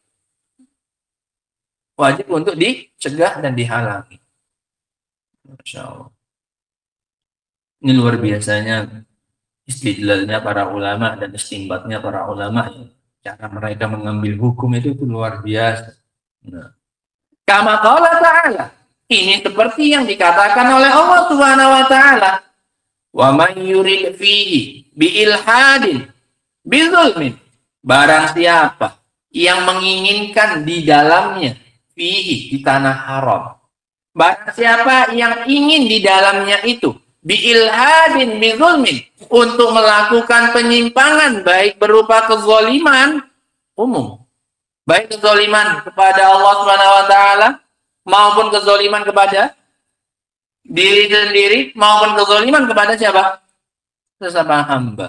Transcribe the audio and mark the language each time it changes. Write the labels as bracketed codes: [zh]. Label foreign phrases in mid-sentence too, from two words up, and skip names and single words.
[id] Wajib untuk dicegah dan dihalangi. [ar] ما شاء الله. [id] Ini luar biasanya istidlalnya para ulama dan istinbatnya para ulama. Cara mereka mengambil hukum itu luar biasa. Nah. [ar] كما قال تعالى. [id] Ini seperti yang dikatakan oleh Allah [ar] سبحانه وتعالى. ومن يرد فيه بإلحاد بظلم. [id] Barang siapa yang menginginkan di dalamnya fihi, di tanah haram. Barang siapa yang ingin di dalamnya itu [ar] بإلحاد بظلم, [id] untuk melakukan penyimpangan baik berupa kezaliman umum, baik kezaliman kepada Allah [ar] سبحانه وتعالى [id] maupun kezaliman kepada diri sendiri maupun kezaliman kepada siapa? Sesama hamba.